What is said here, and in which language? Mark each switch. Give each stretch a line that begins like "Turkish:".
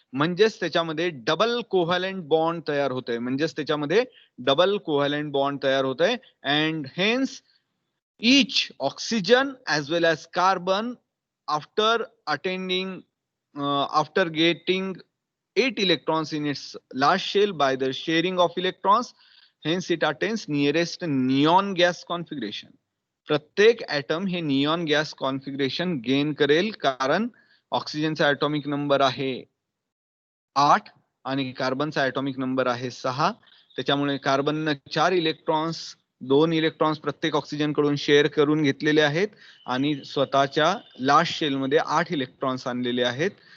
Marathi: म्हणजेच त्याच्यामध्ये double covalent bond तयार होत आहे.
English: And hence each oxygen as well as carbon after getting 8 electrons in its last shell by the sharing of electrons, hence it attains nearest neon gas configuration.
Marathi: प्रत्येक atom हे neon gas configuration gain करेल, कारण ऑक्सिजनचा atomic number आहे 8 आणि कार्बनचा atomic number आहे 6. त्याच्यामुळे कार्बननं 4 electrons, 2 electrons प्रत्येक ऑक्सिजन कडून शेअर करून घेतलेले आहेत आणि स्वतःच्या लास्ट शेल मध्ये 8 इलेक्ट्रॉन्स आणलेले आहेत.